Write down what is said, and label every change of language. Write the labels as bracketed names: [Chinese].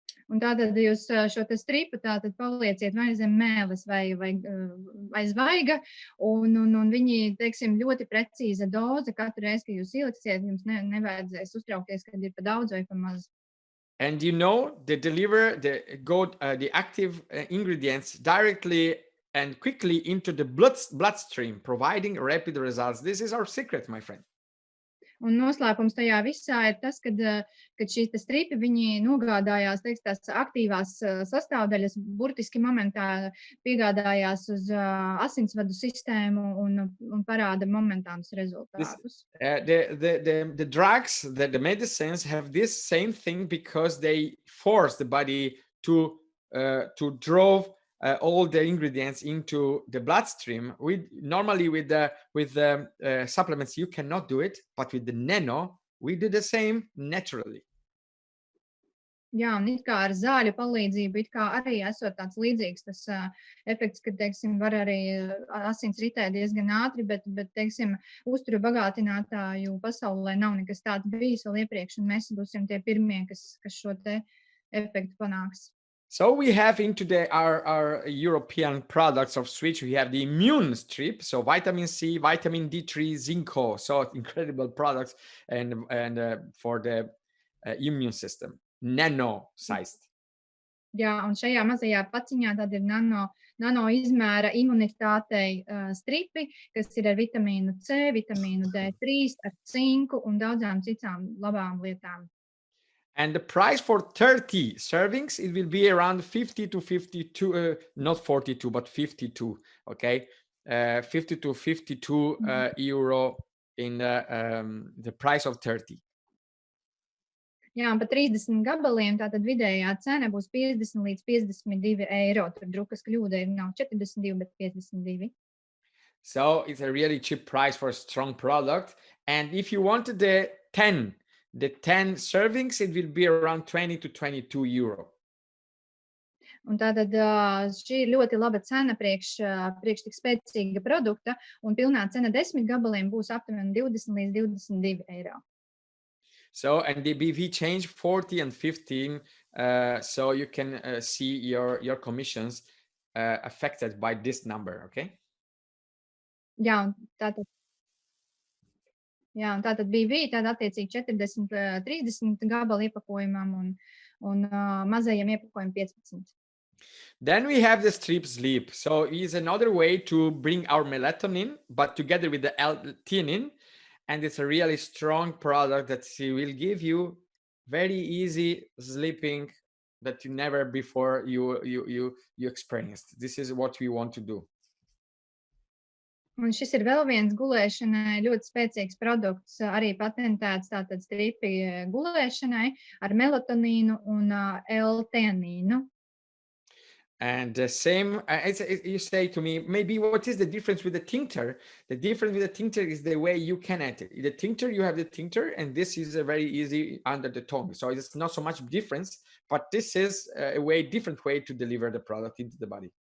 [Latvian] Un tātad jūs šo te stripu tātad palieciet vai zem mēles vai zvaiga, un viņi, teiksim, ļoti precīza doze. Katru reizi, kad jūs ieliksiet, jums nevajadzēs uztraukties, kad ir pa daudz vai pa maz. [English] And you know, they deliver the active ingredients directly and quickly into the bloodstream, providing rapid results. This is our secret, my friend. [Latvian] Un noslēpums tajā visā ir tas, kad šīs stripi viņi nogādājās, tās aktīvās sastāvdaļas burtiski momentā piegādājās uz asinsvadu sistēmu un parāda momentānus rezultātus. [English] The drugs, the medicines have this same thing because they force the body to draw all the ingredients into the bloodstream. Normally with the supplements you cannot do it, but with the nano we do the same naturally. [Latvian] Jā, un it kā ar zāļu palīdzību, it kā arī esot tāds līdzīgs tas efekts, ka, teiksim, var arī asins ritēt diezgan ātri, bet teiksim, uzturu bagātinātāju pasaulē nav nekas tāds bijis vēl iepriekš, un mēs būsim tie pirmie, kas šo te efektu panāks. [English] So we have into our European products of Switch, we have the immune strip, so vitamin C, vitamin D3, Zinco, so incredible products and for the immune system. nano-sized. [Latvian] Jā, un šajā mazajā paciņā tad ir nano izmēra imunitātei stripi, kas ir ar vitamīnu C, vitamīnu D3, ar cinku un daudzām citām labām lietām. [English] And the price for 30 servings, it will be around 50 to 52, not 42, but 52, okay? 50 to 52 euro in the price of 30. [Latvian] Jā, un par 30 gabaliem tātad vidējā cena būs 50 līdz 52 eiro. Tur drukas kļūda nav 42, bet 52. [English] So it's a really cheap price for a strong product. And if you wanted the 10 servings, it will be around 20 to 22 euro. [Latvian] Un tātad šī ir ļoti laba cena priekš tik spēcīga produkta, un pilnā cena 10 gabaliem būs aptuveni 20 līdz 22 eiro. [English] So, and the BV changed 40 and 15, so you can see your commissions affected by this number, okay? [Latvian] Jā, un tātad BV, tāda attiecīgi 40, 30 gabalu iepakojumam un mazajiem iepakojumam 15. [English] Then we have the strip sleep. So it's another way to bring our melatonin, but together with the L-theanine. And it's a really strong product that will give you very easy sleeping that you never before you experienced. This is what we want to do. [Latvian] Un šis ir vēl viens gulēšanai ļoti spēcīgs produkts, arī patentēts tātad stripi gulēšanai ar melatonīnu un L-theanīnu. [English] And the same, you say to me, maybe what is the difference with the tincture? The difference with the tincture is the way you can enter. The tincture, you have the tincture, and this is a very easy under the tongue. So it's not so much difference, but this is a different way to deliver the product into the body.